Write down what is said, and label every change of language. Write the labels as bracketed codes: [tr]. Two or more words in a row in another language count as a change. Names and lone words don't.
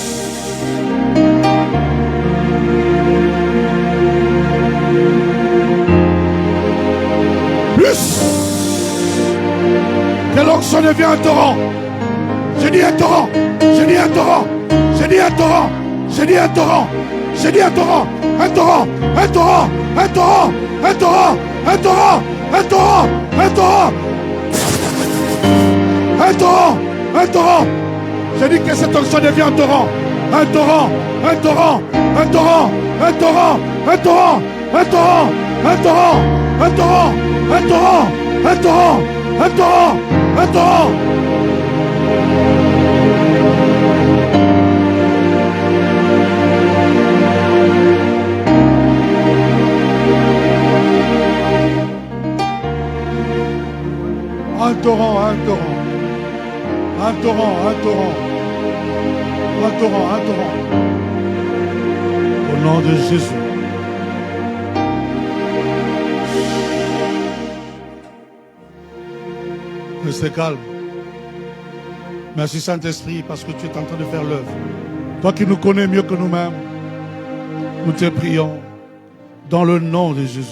[fr] Que l'onction devienne un torrent. Je dis un torrent. Je dis un torrent. Je dis un torrent. Je dis un torrent. Je dis un torrent. Un torrent. Un torrent. Un torrent. Un torrent. Un torrent. Un torrent. Un torrent. Un torrent. Un torrent. Je dis que cette onction devient un torrent. Un torrent. Un torrent. Un torrent. Un torrent. Un torrent. Un torrent. Un torrent. Un torrent. Un torrent. Un torrent. Un torrent. Un torrent. Un torrent, un torrent. Un torrent, un torrent. Un torrent, un torrent. Au nom de Jésus. Restez calme. Merci Saint-Esprit parce que tu es en train de faire l'œuvre. Toi qui nous connais mieux que nous-mêmes, nous te prions dans le nom de Jésus.